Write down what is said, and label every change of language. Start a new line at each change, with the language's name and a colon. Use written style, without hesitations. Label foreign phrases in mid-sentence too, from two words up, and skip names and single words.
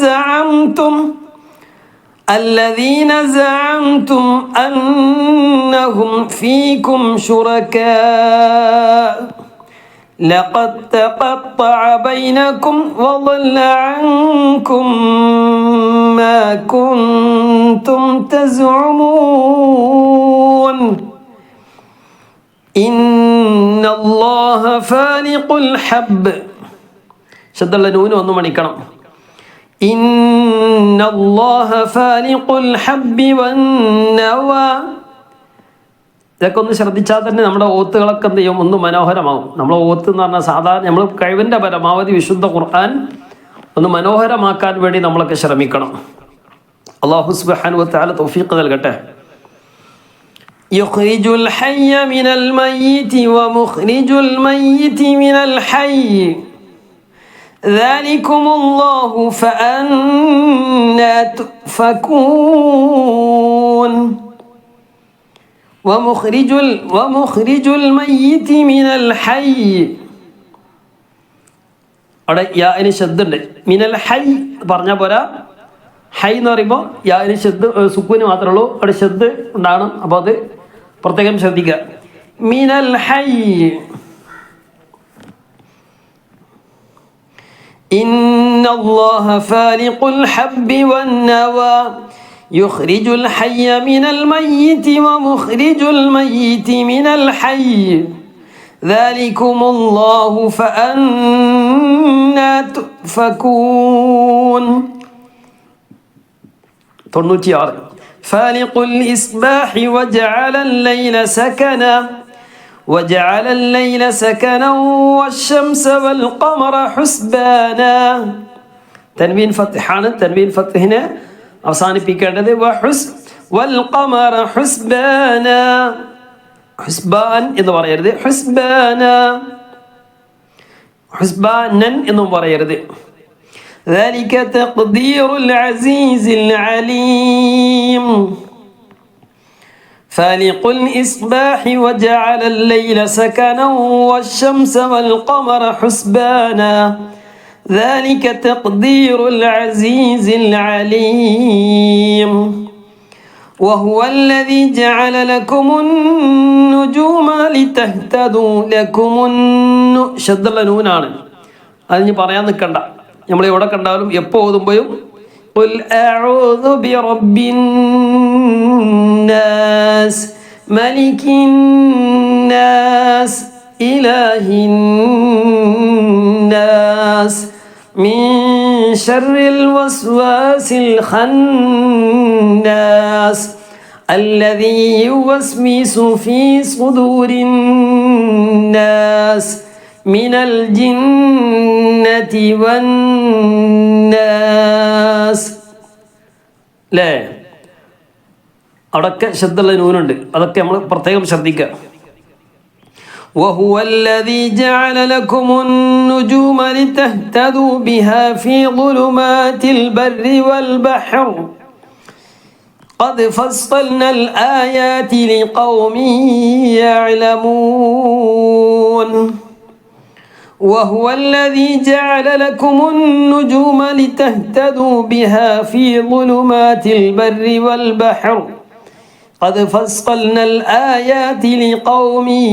Arabic: زعمتم أنهم فيكم شركاء لقد تقطع بينكم وضل عنكم ما كنتم تزعمون إن الله فالق الحب شد الله نون وأنه مണിക്കണം. إن الله فالق الحب والنوى.
Malayalam: ഇതൊക്കെ ഒന്ന് ശ്രദ്ധിച്ചാൽ തന്നെ നമ്മുടെ ഓത്തുകളൊക്കെ എന്ത് ചെയ്യും, ഒന്ന് മനോഹരമാകും. നമ്മൾ ഓത്ത് എന്ന് പറഞ്ഞാൽ സാധാരണ നമ്മൾ കഴിവിൻ്റെ പരമാവധി വിശുദ്ധ ഖുർആൻ ഒന്ന് മനോഹരമാക്കാൻ വേണ്ടി നമ്മളൊക്കെ ശ്രമിക്കണം.
Arabic: الله سبحانه وتعالى
Malayalam: തൗഫീഖ് നൽകട്ടെ.
Arabic: يخرج الحي من الميت ومخرج الميت من الحي ذلكم الله فأنى تؤفكون ومخرج الميت من الحي.
Malayalam: അവിടെ യാന് ശബ്ദുണ്ട്.
Arabic: من الحي
Malayalam: പറഞ്ഞാൽ പോരാ, ഹൈ എന്ന് പറയുമ്പോൾ യാന് ശബ്ദ് സുക്കൂന് മാത്രമേ ഉള്ളൂ, അവിടെ ശബ്ദ് ഉണ്ടാകണം. അപ്പോൾ അത് പ്രത്യേകം ശ്രദ്ധിക്കുക.
Arabic: من الحي. إن الله فالق الحب والنوى يخرج الحي من الميت ومخرج الميت من الحي ذلكم الله فأنا تؤفكون 96 فالق الإصباح وجعل الليل سكنا والشمس والقمر حسبانا
Malayalam: തൻവീൻ ഫത്ഹാണ്. തൻവീൻ ഫത്ഹിനെ അവസാനിപ്പിക്കേണ്ടത്
Arabic: والقمر حسبانا.
Malayalam: ഹുസ്ബാൻ എന്ന് പറയരുത്, ഹുസ്ബാന. ഹുസ്ബാനൻ എന്നും പറയരുത്.
Arabic: ذلك تقدير العزيز العليم فالق الإصباح وجعل الليل سكنا والشمس والقمر حسبانا ذلك تقدير العزيز العليم وهو الذي جعل لكم النجوم لتهتدوا لكم
Malayalam: ശദ്ദുള്ള നൂനാണ്. അതിന് പറയാൻ നിൽക്കണ്ട. നമ്മൾ എവിടെ കണ്ടാലും എപ്പോൾ ഓതുമ്പോഴും
Arabic: قل أعوذ برب الناس ملك الناس إله الناس من شر الوسواس الخناس الذي يوسوس في صدور الناس من الجنة والناس.
Malayalam: അല്ലേ? അവിടൊക്കെ ശബ്ദമുള്ള നൂനുണ്ട്. അതൊക്കെ നമ്മൾ പ്രത്യേകം ശ്രദ്ധിക്കുക.
Arabic: وهو الذي جعل لكم النجوم لتهتدوا بها في ظلمات البر والبحر قد فصلنا الآيات لقوم يعلمون وهو الذي جعل لكم النجوم لتهتدوا بها في ظلمات البر والبحر قد فصلنا الآيات لقوم